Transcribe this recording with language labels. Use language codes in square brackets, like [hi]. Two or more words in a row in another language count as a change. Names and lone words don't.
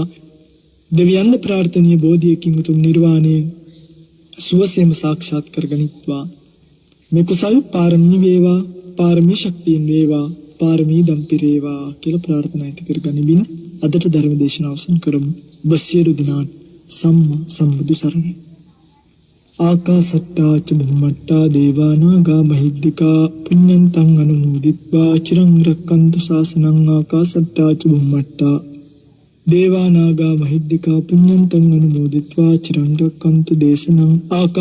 [si] දෙවියන්ද ප්‍රාර්ථනීය බෝධියකින් උතුම් නිර්වාණය සුවසේම සාක්ෂාත් කරගනිත්වා. මේ කුසල් පාරමී වේවා, පාරමී ශක්තියෙන් වේවා, පාරමී දම්පිරේවා කියලා ප්‍රාර්ථනා ඇති කරගනිමින් අදට ධර්ම දේශනාව අවසන් කරමු. ඔබ සියලු දෙනාට සම්මා සම්බුදු සරණයි. [pi] ආකාසට්ටා ච බුම්මට්ටා දේවා නාග මහිද්దికා පුඤ්ඤන්තං අනුමෝදිත්වා චිරං රක්칸තු ශාසනං. ආකාසට්ටා ච බුම්මට්ටා දේවා නාග මහිද්దికා පුඤ්ඤන්තං අනුමෝදිත්වා චිරං රක්칸තු දේශනං.